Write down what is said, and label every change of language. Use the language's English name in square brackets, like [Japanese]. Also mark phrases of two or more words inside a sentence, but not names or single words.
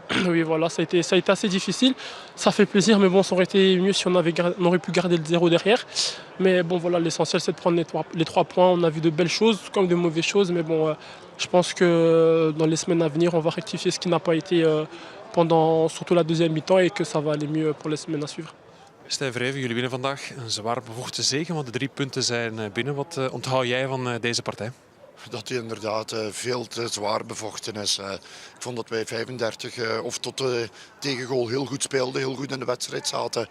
[French] Oui, voilà, ça a été assez difficile. Ça fait plaisir, mais bon, ça aurait été mieux si on aurait pu garder le 0 derrière. Mais bon, voilà, l'essentiel, c'est de prendre les 3 points. On a vu de belles choses comme de mauvaises choses, mais bon, je pense que dans les semaines à venir, on va rectifier ce qui n'a pas été pendant surtout la deuxième mi-temps et que ça va aller mieux pour les semaines à suivre. [Dutch] Stijn Wrijven, jullie winnen vandaag een zwaar bevochten zege, want de 3 punten zijn binnen. Wat onthoud jij van deze partij? Dat hij inderdaad veel te zwaar bevochten is. Ik vond dat wij 35 of tot de tegengoal heel goed speelden, heel goed in de wedstrijd zaten.